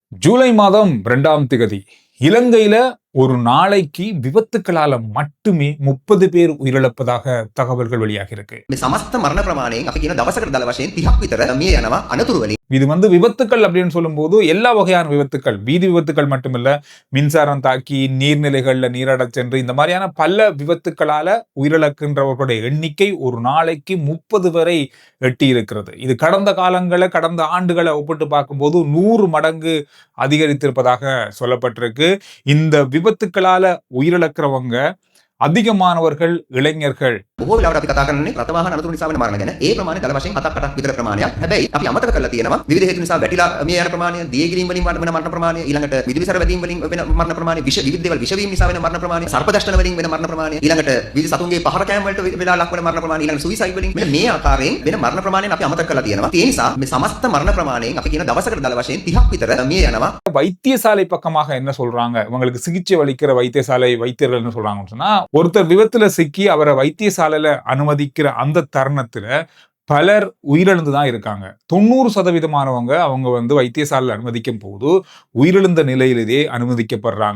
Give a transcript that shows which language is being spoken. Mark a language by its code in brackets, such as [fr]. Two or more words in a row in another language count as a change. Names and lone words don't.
[ta] ஜூலை மாதம் 2ஆம் திகதி இலங்கையில ஒரு நாளைக்கு விபத்துக்களால மட்டுமே 30 பேர் உயிரிழப்பதாக தகவல்கள் வெளியாகி இருக்கு. [si] මේ සමස්ත මරණ ප්‍රමාණයෙන් අපි කියන දවසකට දල වශයෙන් 30ක් විතර මිය යනවා අනතුරු වලින්. [ta] இது விபத்துக்கள் அப்படின்னு சொல்லும்போது எல்லா வகையான விபத்துக்கள், வீதி விபத்துக்கள் மட்டுமில்ல, மின்சாரம் தாக்கி நீர்நிலைகள்ல நீராடச் சென்று இந்த மாதிரியான பல விபத்துக்களால உயிரிழக்கின்றவர்களுடைய எண்ணிக்கை ஒரு நாளைக்கு 30 வரை எட்டி இருக்கிறது. இது கடந்த ஆண்டுகளை ஒப்பிட்டு பார்க்கும்போது 100 மடங்கு அதிகரித்திருப்பதாக சொல்லப்பட்டிருக்கு. இந்த விபத்துக்களால உயிரிழக்கிறவங்க அதிகமானவர்கள் இளைஞர்கள். [si] බොහෝ වෙලාවට අපි කතා කරන්නේ රථ වාහන අනතුරු නිසා වෙන මරණ ගැන. ඒ ප්‍රමාණය දල වශයෙන් 7ක් 8ක් විතර ප්‍රමාණයක්. හැබැයි අපි අමතක කරලා තියෙනවා විවිධ හේතු නිසා වැටිලා මිය යන ප්‍රමාණය, දියගිරීම් වලින් වෙන මරණ ප්‍රමාණය, ඊළඟට විදුලි සර වැදීම් වලින් වෙන මරණ ප්‍රමාණය, විවිධ දේවල් විෂවීම් නිසා වෙන මරණ ප්‍රමාණය, සර්ප දෂ්ටන වලින් වෙන මරණ ප්‍රමාණය, ඊළඟට විවිධ සතුන්ගේ පහර කෑම වලට වෙලා ලක් වෙන මරණ ප්‍රමාණය, ඊළඟට සුයිසයිඩ් වලින් මේ ආකාරයෙන් වෙන මරණ ප්‍රමාණය අපි අමතක කරලා තියෙනවා. ඒ නිසා මේ සමස්ත මරණ ප්‍රමාණයෙන් අපි කියන දවසකට දල වශයෙන් 30ක් විතර මිය යනවා. [ta] வைத்தியசாலை பக்கமாக என்ன சொல்றாங்க, இவங்களுக்கு சிகிச்சை அளிக்கிற வைத்தியசாலை வைத்தியர்கள் என்ன சொல்றாங்கன்னு சொன்னா, ஒருத்தர் விபத்துல சிக்கி அவரை வைத்தியசாலையில அனுமதிக்கிற அந்த தருணத்துல பலர் உயிரிழந்துதான் இருக்காங்க. 90% அவங்க வைத்தியசாலையில் அனுமதிக்கும் போது உயிரிழந்த நிலையிலேயே அனுமதிக்கப்படுறாங்க.